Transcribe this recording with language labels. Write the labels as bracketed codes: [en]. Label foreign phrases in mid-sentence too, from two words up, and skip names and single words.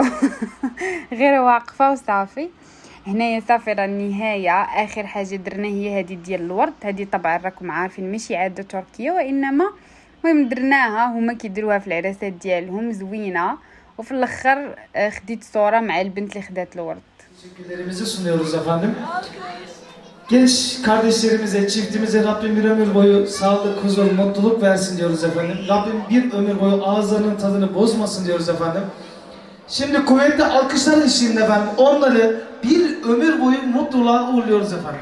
[ar] غير واقفه وصافي. هنايا صافي راه النهايه اخر حاجه درنا هي هذه ديال الورد. هذه طبعا راكم عارفين ماشي عاده تركيه وانما المهم درناها هما كيديروها في العراسات ديالهم زوينه. وفي الاخر خديت صوره مع البنت اللي خدات الورد. [tr] Teşekkürlerimizi sunuyoruz efendim. Genç kardeşlerimize, çiftimize Rabbim bir ömür boyu sağlık, huzur, mutluluk versin diyoruz efendim. Rabbim bir ömür boyu ağızlarının tadını bozmasın diyoruz efendim. Şimdi kuvvetli alkışlar eşliğinde efendim onları bir ömür boyu mutluluğa uğurluyoruz efendim.